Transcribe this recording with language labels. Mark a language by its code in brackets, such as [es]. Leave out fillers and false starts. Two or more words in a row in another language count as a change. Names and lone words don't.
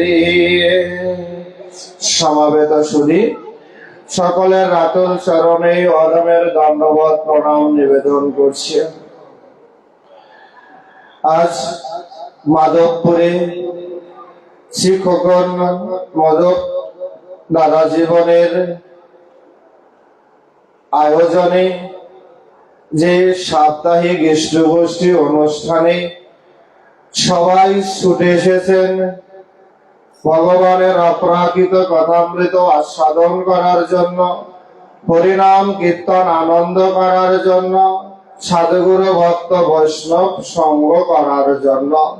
[bn] সমবেত সুধী সকলের রাতুল চরণে অধমের দণ্ডবৎ প্রণাম নিবেদন করছি। আজ মাধবপুরে শ্রী খোকন মাধব দাদা জীবনের আয়োজনে যে সাপ্তাহিক ইষ্টগোষ্ঠী অনুষ্ঠানে সবাই ছুটে এসেছেন ভগবানের অপ্রাকৃত কথামৃত আস্বাদন করার জন্য, হরিনাম কীর্তন আনন্দ করার জন্য, সাধুগুরু ভক্ত বৈষ্ণব সঙ্গ করার জন্য।